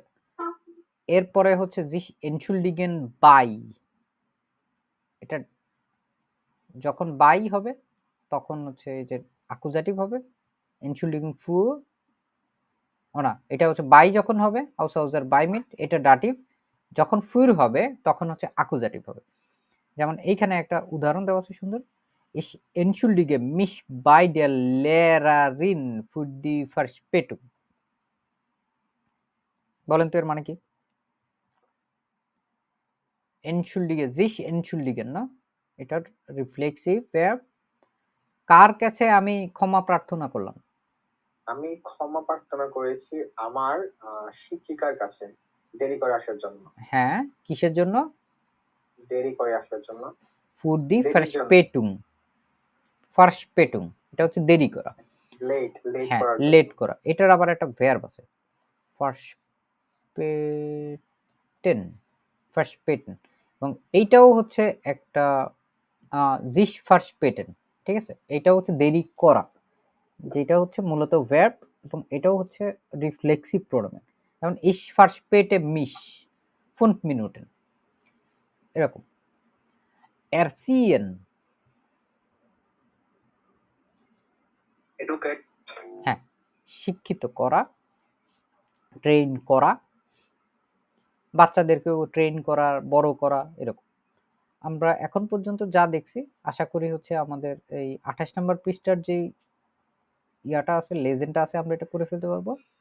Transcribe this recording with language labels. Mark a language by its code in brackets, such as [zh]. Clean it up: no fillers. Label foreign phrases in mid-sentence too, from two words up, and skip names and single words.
[bn] এরপরে হচ্ছে [de] sich entschuldigen bei, [bn] এটা যখন বাই হবে তখন হচ্ছে এই যে অ্যাকুজাটিভ হবে, [de] entschuldigen für, [bn] ও না, এটা হচ্ছে বাই যখন হবে, [de] aus bei mit, [bn] এটা ডাটিভ। যখন ফুর হবে তখন হচ্ছে অ্যাকুজাটিভ হবে। যেমন এইখানে একটা উদাহরণ দেওয়া আছে সুন্দর, [de] Ich entschuldige mich bei der Lehrerin für die Verspätung। [bn] বলেন তো এর মানে কি? [de] entschuldige, sich entschuldigen [bn] না, এটার [en] reflexive verb. [bn] কার কাছে আমি ক্ষমা প্রার্থনা করলাম? আমি ক্ষমা প্রার্থনা করেছি আমার শিক্ষিকার কাছে দেরি করে আসার জন্য। হ্যাঁ, কিসের জন্য? দেরি করে আসার জন্য। [de] für die [bn] দেরির জন্য। [de] Verspätung, Verspätung [bn] এটা হচ্ছে দেরি করা, লেট হ্যাঁ করার জন্য। লেট করা। এটার আবার একটা ভার্ব আছে, [de] Verspäten, Verspäten, [bn] এবং এইটাও হচ্ছে একটা [de] sich verspäten, [bn] ঠিক আছে। এটাও হচ্ছে দেরি করা, যেটা হচ্ছে মূলত ভার্ব, এবং এটাও হচ্ছে [en] reflexive pronoun. [de] যেমন ich verspäte mich 5 Minuten, [bn] এরকম। erziehen এডুকেট, হ্যাঁ, শিক্ষিত করা, ট্রেন করা, বাচ্চাদেরকেও ট্রেন করা, বড় করা, এরকম। আমরা এখন পর্যন্ত যা দেখছি আশা করি হচ্ছে আমাদের এই 28 নম্বর পৃষ্ঠার যেই ইয়াটা আছে, লেজেন্ডটা আছে, আমরা এটা করে ফেলতে পারবো।